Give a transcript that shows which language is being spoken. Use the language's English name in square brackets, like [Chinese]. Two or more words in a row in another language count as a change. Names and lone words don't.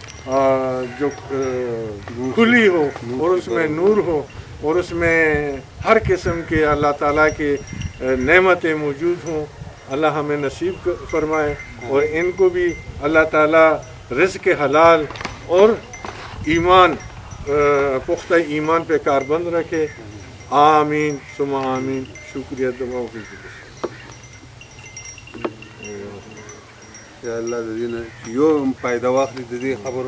[Urdu] کھلی ہو اور اس میں نور ہو اور اس میں ہر قسم کے اللہ تعالیٰ کے نعمتیں موجود ہوں، اللہ ہمیں نصیب فرمائے اور ان کو بھی اللہ تعالیٰ رزق حلال اور ایمان پختہ ایمان پہ کاربند رکھے. آمین ثم آمین. شکریہ. دعا [Pashto] یا اللہ د دې نه یو هم فایده واخلي د دې خبرو